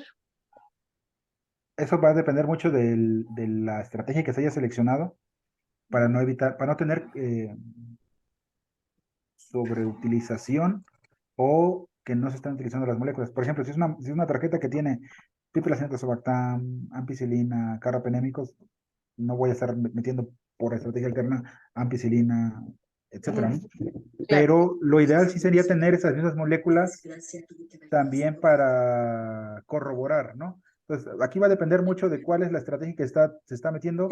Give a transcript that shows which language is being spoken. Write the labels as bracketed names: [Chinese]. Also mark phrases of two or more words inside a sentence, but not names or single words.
[Spanish] Eso va a depender mucho de la estrategia que se haya seleccionado para no evitar, para no tener sobreutilización o que no se están utilizando las moléculas. Por ejemplo, si es una tarjeta que tiene piperacina, tazobactam, ampicilina, carbapenémicos, no voy a estar metiendo por estrategia alterna ampicilina, etcétera, ¿no? Claro. Pero lo ideal sí sería tener esas mismas moléculas también para corroborar, ¿no? Entonces, aquí va a depender mucho de cuál es la estrategia que se está metiendo.